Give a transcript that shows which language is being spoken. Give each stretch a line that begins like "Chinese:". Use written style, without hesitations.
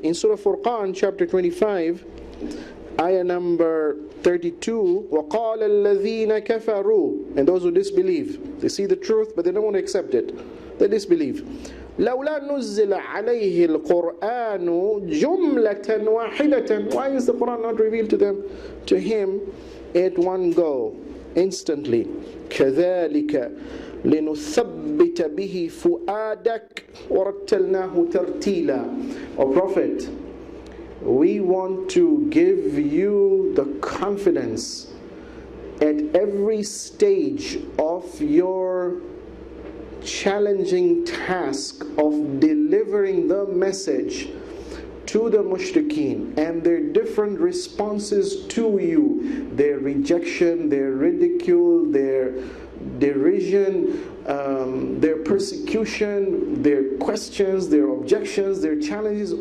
English: In Surah Furqan, chapter 25, ayah number 32,
Arabic: وَقَالَ الَّذِينَ كَفَرُوا,
English: and those who disbelieve, they see the truth but they don't want to accept it, they disbelieve.
Arabic: لَوْلَا نُزِّلَ عَلَيْهِ الْقُرْآنُ جُمْلَةً وَاحِدَةً.
English: Why is the Quran not revealed to him at one go, instantly?
Arabic: كَذَلِكَ لِنُثَبِّتَ بِهِ فُؤَادَكَ وَرَتَّلْنَاهُ تَرْتِيلًا.
English: O Prophet, we want to give you the confidence at every stage of your challenging task of delivering the message to the mushrikeen and their different responses to you, their rejection, their ridicule, their derision, their persecution, their questions, their objections, their challenges.